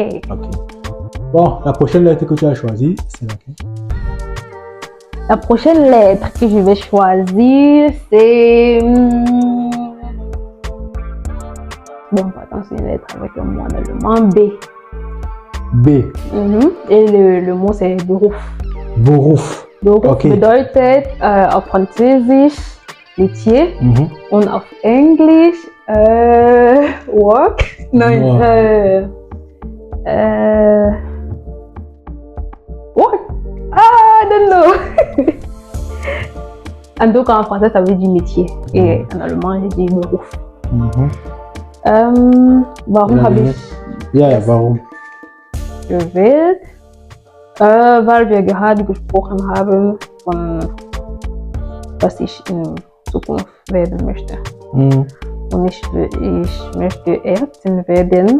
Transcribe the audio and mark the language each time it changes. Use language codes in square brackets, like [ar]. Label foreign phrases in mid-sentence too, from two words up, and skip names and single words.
[fr] Bon, la prochaine lettre que tu as choisie, c'est laquelle? La prochaine lettre que je vais choisir, c'est... Bon, attends, c'est une lettre avec un mot en allemand. B. B. Et le mot, c'est Beruf. Beruf. [de] Beruf bedeutet auf Französisch métier und auf Englisch work. Nein, [en] work. I don't know. [fr] En tout cas, en français, ça veut dire métier. Et en allemand, j'ai dit Beruf. [de] Warum habe ich warum? gewählt? Weil wir gerade gesprochen haben von was ich in Zukunft werden möchte. Und ich möchte Ärztin werden.